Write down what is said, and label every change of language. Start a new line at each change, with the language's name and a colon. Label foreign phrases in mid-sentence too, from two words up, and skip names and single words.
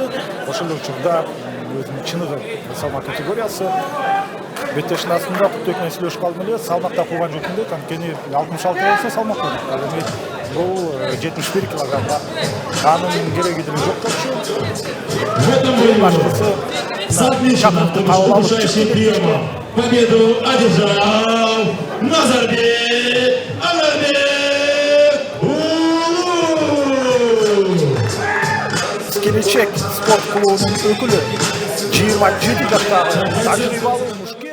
Kyrgyz: Ошол учурда өзүнүн чыныгы салмак категориясы беттештин астында Кутбек менен сүйлөшүп калдым эле, салмакта кууган жокмун дейт. Анткени 66 болсо салмак болот. Эми бул 71 килограммга анын кереги деле жок болчу. Башкысы
Russian: Завершающий приема. Победу одержал Назарбек Анарбек.
Kyrgyz: Келечек спорт клубунун өкүлү 27 жаштагы тажрыйбалуу